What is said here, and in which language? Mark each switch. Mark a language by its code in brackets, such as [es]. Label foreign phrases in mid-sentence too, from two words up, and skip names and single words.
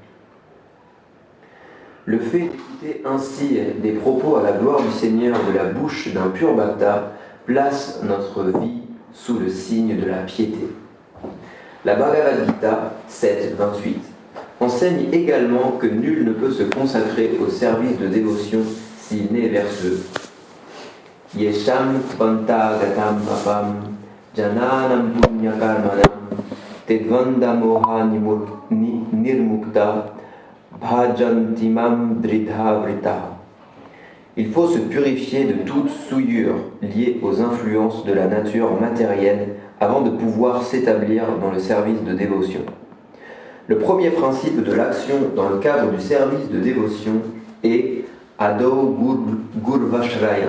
[fr] Le fait d'écouter ainsi des propos à la gloire du Seigneur de la bouche d'un pur Bhakta place notre vie sous le signe de la piété. La Bhagavad Gita 7.28 enseigne également que nul ne peut se consacrer au service de dévotion s'il n'est verseux. [sa] Yesham tvanta gatam papam jananam punya karmanam tedvanda moha nirmukta bhajantimam dridha vrita. [fr] Il faut se purifier de toute souillure liée aux influences de la nature matérielle avant de pouvoir s'établir dans le service de dévotion. Le premier principe de l'action dans le cadre du service de dévotion est [sa] Ado Gurvashraya.